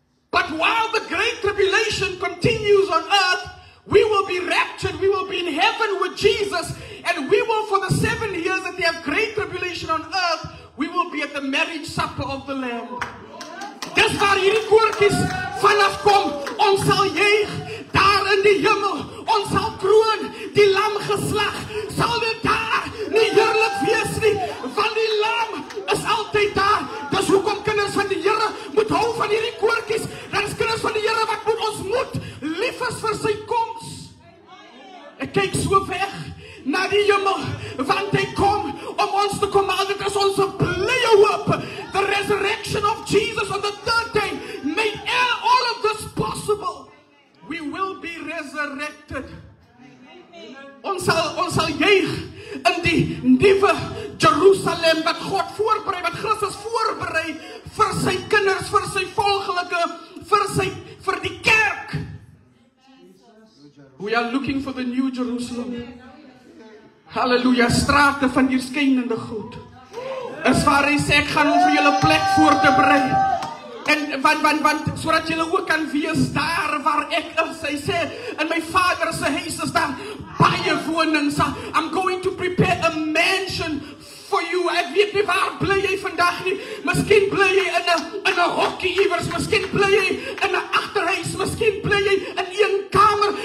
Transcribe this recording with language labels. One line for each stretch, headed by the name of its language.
English: But while the great tribulation continues on earth, we will be raptured, we will be in heaven with Jesus, and we will, for the 7 years that they have great tribulation on earth, we will be at the marriage supper of the Lamb.
Afrikaans: Dis waar hierdie koortjies vanaf kom. Ons sal juig daar in die hemel. Ons sal kroon die lam geslag. Sal dit daar nie heerlik wees nie, want die lam is altyd daar. Dis hoekom kinders van die Here moet hou van hierdie koortjies. Dit is kinders van die Here wat moet ons moet lief is vir sy koms. Ek kyk so weg na die hemel, want hy kom om ons te kom haal. Dit is ons blye hoop.
English: The resurrection of Jesus on the third day made all of this possible. We will be resurrected.
Afrikaans: Ons sal juig in die nuwe Jerusalem wat God voorberei, wat Christus voorberei vir sy kinders, vir sy volgelike, vir die kerk.
English: We are looking for the new Jerusalem.
Afrikaans: Halleluja, strate van die skynende goed. Is waar hy sê, ek gaan om vir julle plek voor te berei. En want sodat julle ook kan wees daar waar ek is. Hy sê, in my Vader se huis is daar baie wonings.
English: I'm going to prepare a mansion for you.
Afrikaans: Ek weet nie waar bly jy vandag nie. Miskien bly jy in 'n hokkie iewers, miskien bly jy in 'n agterhuis, miskien bly jy in een kamer.